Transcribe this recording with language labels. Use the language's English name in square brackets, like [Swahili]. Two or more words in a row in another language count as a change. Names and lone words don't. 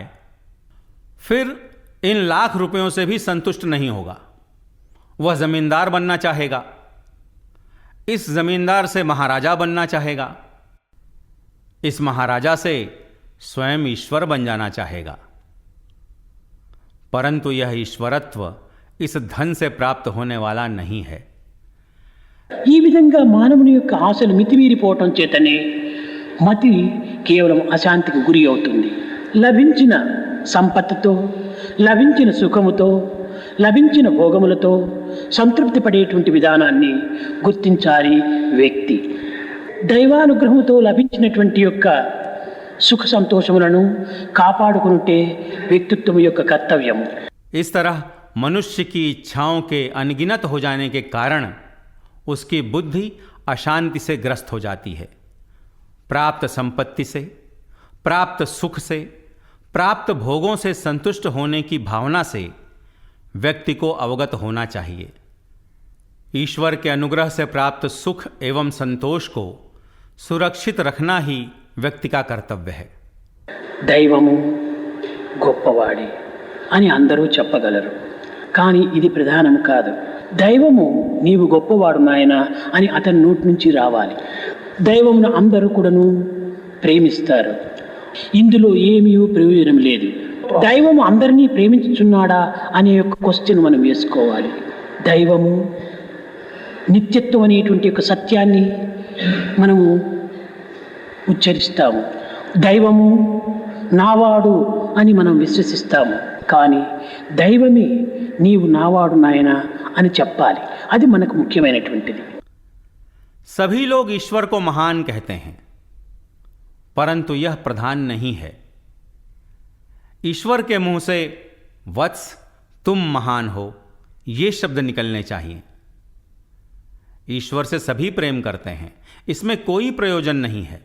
[Hindi] फिर इन 1,00,000 रुपयों से भी संतुष्ट नहीं होगा, वह जमींदार बनना चाहेगा, इस जमींदार से महाराजा बनना चाहेगा। इस महाराजा से स्वयं ईश्वर बन जाना चाहेगा, परंतु यह ईश्वरत्व इस धन से प्राप्त होने वाला नहीं है। [Telugu] ఈ విధంగా మానవుని యొక్క ఆశలు మితిమీరిపోవటం చేతనే మతి కేవలం అశాంతికి గురి అవుతుంది. లభించిన సంపత్తుతో, లభించిన సుఖముతో, లభించిన భోగములతో సంతృప్తి పడేటువంటి విధానాన్ని గుర్తించాలి వ్యక్తి. దైవానుగ్రహంతో లభించినటువంటి యొక్క సుఖ సంతోషములను కాపాడుకుంటే వ్యక్తిత్వం యొక్క కర్తవ్యం. [Hindi] इस तरह मनुष्य की इच्छाओं के अनगिनत हो जाने के कारण उसकी बुद्धि अशांति से ग्रस्त हो जाती है। प्राप्त संपत्ति से, प्राप्त सुख से, प्राप्त भोगों से संतुष्ट होने की भावना से व्यक्ति को अवगत होना चाहिए। ईश्वर के अनुग्रह से प्राप्त सुख एवं संतोष को सुरक्षित रखना ही व्यक्ति का कर्तव्य है। [Telugu] దైవము గొప్పవాడి అని అందరూ చెప్పగలరు, కానీ ఇది ప్రధానం కాదు. దైవము నీవు గొప్పవాడు నాయన అని అతని నోటి నుంచి రావాలి. దైవమును అందరూ కూడాను ప్రేమిస్తారు. ఇందులో ఏమీ ప్రయోజనం లేదు. దైవము అందరినీ ప్రేమించుచున్నాడా అనే యొక్క క్వశ్చన్ మనం వేసుకోవాలి. దైవము నిత్యత్వం అనేటువంటి యొక్క సత్యాన్ని మనము ఉచ్చరిస్తాము. దైవము నావాడు అని మనం విశ్వసిస్తాము, కానీ దైవమే నీవు నావాడు నాయన అని చెప్పాలి. అది మనకు ముఖ్యమైనటువంటిది. [Hindi] सभी लोग ईश्वर को महान कहते हैं, परंतु यह प्रधान नहीं है। ईश्वर के मुंह से वत्स तुम महान हो ये शब्द निकलने चाहिए। ईश्वर से सभी प्रेम करते हैं, इसमें कोई प्रयोजन नहीं है।